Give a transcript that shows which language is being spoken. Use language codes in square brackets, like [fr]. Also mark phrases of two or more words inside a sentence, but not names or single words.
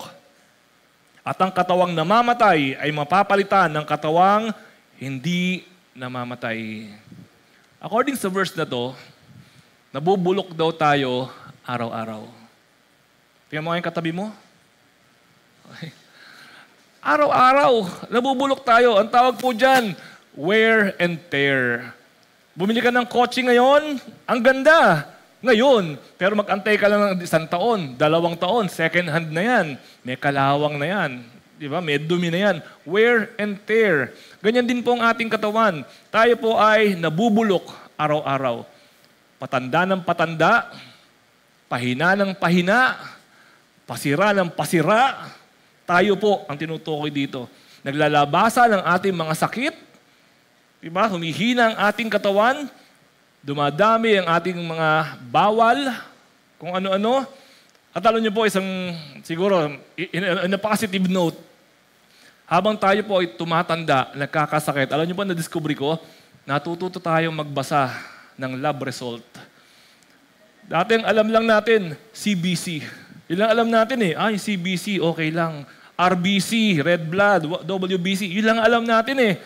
[tl] At ang katawang namamatay ay mapapalitan ng katawang hindi namamatay. According sa verse na to, nabubulok daw tayo araw-araw. Tingnan mo yung katabi mo. Okay. Araw-araw, nabubulok tayo. Ang tawag po dyan, [en] wear and tear. [tl] Bumili ka ng kotse ngayon, ang ganda. Ngayon, pero mag-antay ka lang ng 1 taon, 2 taon, [en] second hand [tl] na yan. May kalawang na yan. Diba? May dumi na yan. [en] Wear and tear. [tl] Ganyan din po ang ating katawan. Tayo po ay nabubulok araw-araw. Patanda ng patanda, pahina ng pahina, pasira ng pasira. Tayo po ang tinutukoy dito. Naglalabasa ng ating mga sakit. Diba? Humihina ang ating katawan. Dumadami ang ating mga bawal. Kung ano-ano. At alam niyo po, siguro, [en] in a positive note, [tl] habang tayo po ay tumatanda, nagkakasakit, alam niyo po, na-discover ko, natututo tayong magbasa ng [en] lab result. [tl] Dati ang alam lang natin, CBC. Yun lang alam natin eh. Ay, CBC, okay lang. RBC, [en] red blood, [tl] WBC, yun lang alam natin eh.